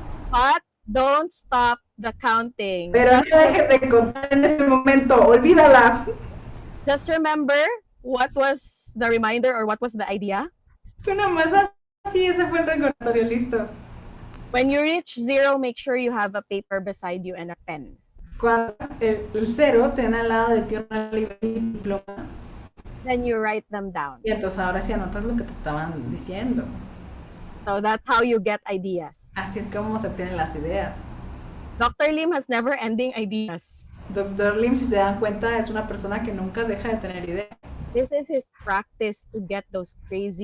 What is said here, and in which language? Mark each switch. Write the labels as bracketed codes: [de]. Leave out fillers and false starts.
[en] But don't stop the counting. [es] Pero no dejes de contar en este momento, olvídalas. [en] Just remember what was the reminder or what was the idea. [es] Tú nomás así, ese fue el recordatorio, listo. [en] When you reach 0, make sure you have a paper beside you and a pen. [es] Cuando el 0 ten al lado de ti una libreta y un diploma. [en] Then you write them down. [es] Y entonces ahora sí anotas lo que te estaban diciendo. [en] So that's how you get ideas. [es] Así es como se obtienen las ideas. [en] Dr. Lim has never ending ideas. [es] Dr. Lim, si se dan cuenta, es una persona que nunca deja de tener ideas. [en] This is his practice to get those crazy